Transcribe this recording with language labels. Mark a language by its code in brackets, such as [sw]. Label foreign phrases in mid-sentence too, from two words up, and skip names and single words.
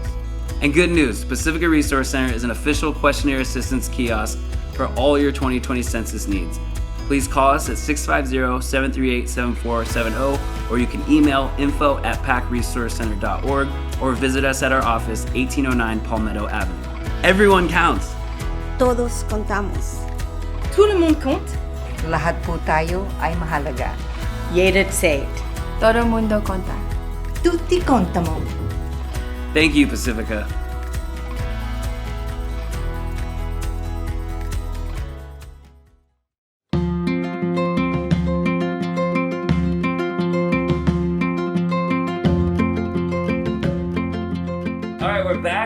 [en] And good news, Pacifica Resource Center is an official questionnaire assistance kiosk for all your 2020 census needs. Please call us at 650-738-7470, or you can email info@pacresourcecenter.org or visit us at our office, 1809 Palmetto Avenue. Everyone counts. [es] Todos contamos. [fr] Tout le monde compte. [tl] Lahat po tayo ay mahalaga. Yedet saved. [pt] Todo mundo conta. [it] Tutti contamo. [en] Thank you, Pacifica. We're back.